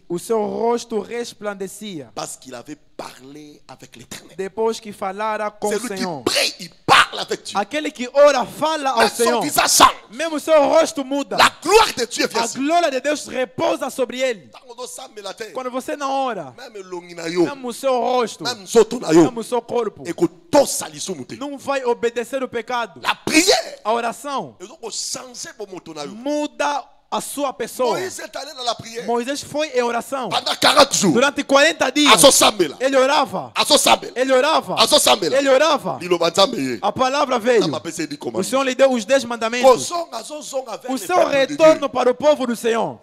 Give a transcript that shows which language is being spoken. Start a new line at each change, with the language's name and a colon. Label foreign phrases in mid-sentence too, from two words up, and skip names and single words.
Portuguese: O seu rosto resplandecia.
French: Parce qu'il avait parlé avec l'Éternel.
Portuguese: Depois que falara com o Senhor.
French: Prie, il parle avec Dieu.
Portuguese: Aquele que ora fala ao Senhor.
French: Son visage change.
Portuguese: Mesmo o seu rosto muda.
French: La gloire de Dieu vient.
Portuguese: A glória de Deus repousa sobre ele. Quando você não ora, mesmo o seu rosto, mesmo o seu corpo, não vai obedecer o pecado.
French: La prière,
Portuguese: a oração, muda a sua pessoa. Moisés foi em oração. Durante 40 dias. Ele orava. Ele orava. Ele orava. A palavra veio. O Senhor lhe deu os 10 mandamentos. O seu retorno para o povo do Senhor.